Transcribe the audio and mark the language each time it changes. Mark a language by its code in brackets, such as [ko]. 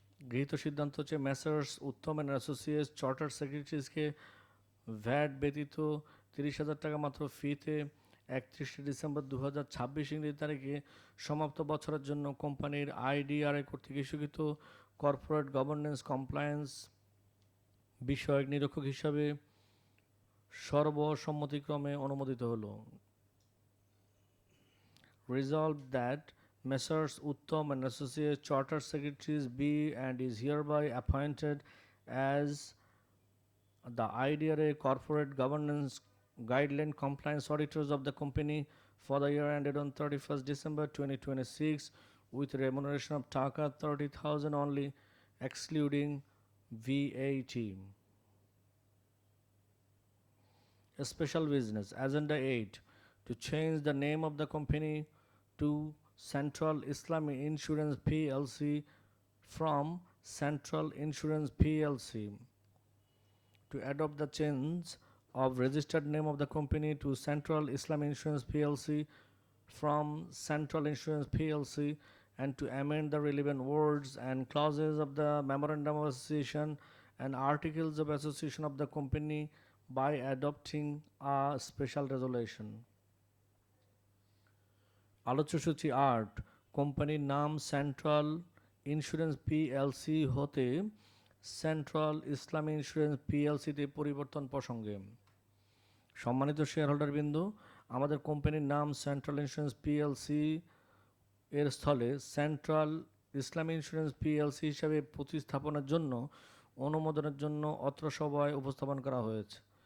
[bn] গৃহীত সিদ্ধান্ত হচ্ছে messrs Uttam and associates charter সেক্রেটারিজকে VAT ব্যতীত 30,000 টাকা মাত্র ফিতে 31শে ডিসেম্বর 2026 ইংরেজি তারিখে সমাপ্ত বছরের জন্য কোম্পানির IDRA কর্তৃক স্বীকৃত কর্পোরেট গভর্নেন্স কমপ্লায়েন্স বিষয়ক নিরীক্ষক হিসাবে সর্বসম্মতিক্রমে অনুমোদিত হলো। [en] Resolved that Messrs. Uttam and Associates Chartered Secretaries be and is hereby appointed as the IDRA Corporate Governance Guideline Compliance Auditors of the company for the year ended on 31st December 2026 with remuneration of Taka 30,000 only, excluding VAT. A special business. Agenda 8. To change the name of the company to Central Islamic Insurance PLC from Central Insurance PLC. To adopt the change of registered name of the company to Central Islamic Insurance PLC from Central Insurance PLC and to amend the relevant words and clauses of the Memorandum of Association and Articles of Association of the company by adopting a special resolution. [bn] আলোচ্য সূচি 8 কোম্পানির নাম central insurance PLC হতে central ইসলামী insurance PLC-তে পরিবর্তন প্রসঙ্গে। সম্মানিত শেয়ারহোল্ডারবৃন্দ, আমাদের কোম্পানির নাম সেন্ট্রাল ইন্স্যুরেন্স PLC এর স্থলে সেন্ট্রাল ইসলামী ইন্স্যুরেন্স PLC হিসাবে প্রতিস্থাপনের জন্য অনুমোদনের জন্য অত্র সভায় উপস্থাপন করা হয়েছে।